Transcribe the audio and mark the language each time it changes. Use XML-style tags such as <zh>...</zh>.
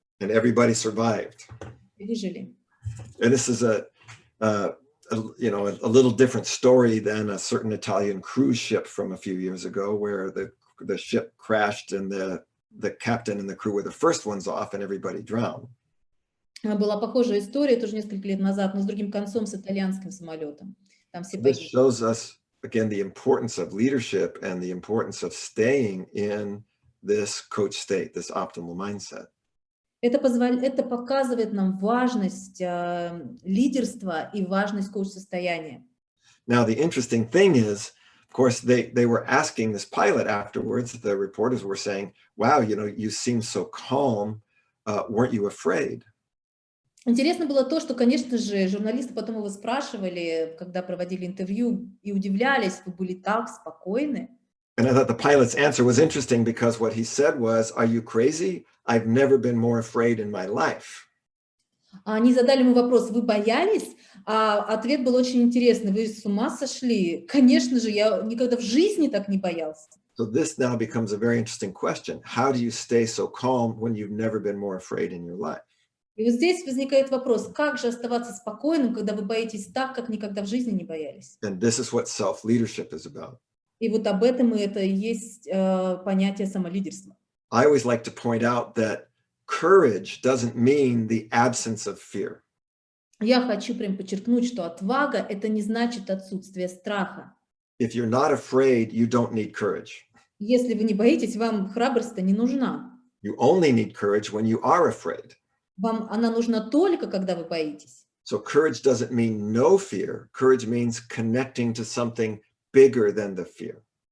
<en>And everybody survived.</en> <ru>И выжили.</ru> <en>And this is a little different story than a certain Italian cruise ship from a few years ago, where the ship crashed and the captain and the crew were the first ones off and everybody drowned.</en> <ru>Была похожая история тоже несколько лет назад, но с другим концом, с итальянским самолетом. Там все</ru> <en>This</en> <ru>погибли.</ru> <en>shows us, again, the importance of leadership and the importance of staying in this coach state, this optimal mindset.</en> <ru>Это показывает нам важность лидерства и важность коуч-состояния.</ru> <en>Now, the interesting thing is, of course, they were asking this pilot afterwards, the reporters were saying, wow, you seem so calm, weren't you afraid?</en> <ru>Интересно было то, что, конечно же, журналисты потом его спрашивали, когда проводили интервью, и удивлялись: вы были так спокойны.</ru> <en>And I thought the pilot's answer was interesting because what he said was, "Are you crazy? I've never been more afraid in my life."</en> <ru>Они задали ему вопрос: вы боялись? А ответ был очень интересный: вы с ума сошли? Конечно же, я никогда в жизни так не боялся.</ru> <en>So this now becomes a very interesting question. How do you stay so calm when you've never been more afraid in your life?</en> <ru>И вот здесь возникает вопрос: как же оставаться спокойным, когда вы боитесь так, как никогда в жизни не боялись?</ru> <en>And this is what self-leadership is about.</en> <ru>И вот об этом это и есть понятие самолидерства.</ru> <en>I always like to point out that courage doesn't mean the absence of fear.</en> <ru>Я хочу прям подчеркнуть, что отвага — это не значит отсутствие страха.</ru> <en>If you're not afraid, you don't need courage.</en> <ru>Если вы не боитесь, вам храбрость-то не нужна.</ru> <en>You only need courage when you are afraid.</en> <ru>Вам она нужна только, когда вы боитесь.</ru> <en>So courage doesn't mean no fear. Courage means connecting to something bigger than the fear.</en>